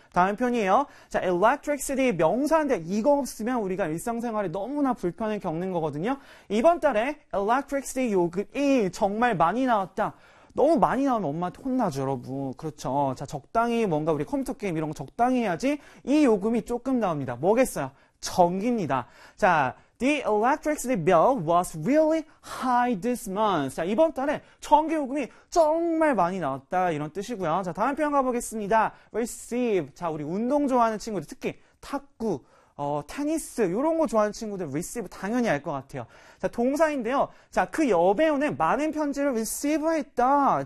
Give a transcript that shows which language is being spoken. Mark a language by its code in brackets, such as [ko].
[ko] 다음 편이에요. 자, electricity 명사인데 이거 없으면 우리가 일상생활에 너무나 불편을 겪는 거거든요. 이번 달에 electricity 요금이 정말 많이 나왔다. 너무 많이 나오면 엄마한테 혼나죠, 여러분. 그렇죠. 자, 적당히 뭔가 우리 컴퓨터 게임 이런 거 적당히 해야지 이 요금이 조금 나옵니다. 뭐겠어요? 전기입니다. [en] 자, The electricity bill was really high this month. [ko] 자, 이번 달에 전기요금이 정말 많이 나왔다. 이런 뜻이고요. 자, 다음 표현 가보겠습니다. [en] Receive. [ko] 자, 우리 운동 좋아하는 친구들, 특히 탁구, 테니스, 이런 거 좋아하는 친구들, receive 당연히 알것 같아요. 자, 동사인데요. 자, 그 여배우는 많은 편지를 receive 했다.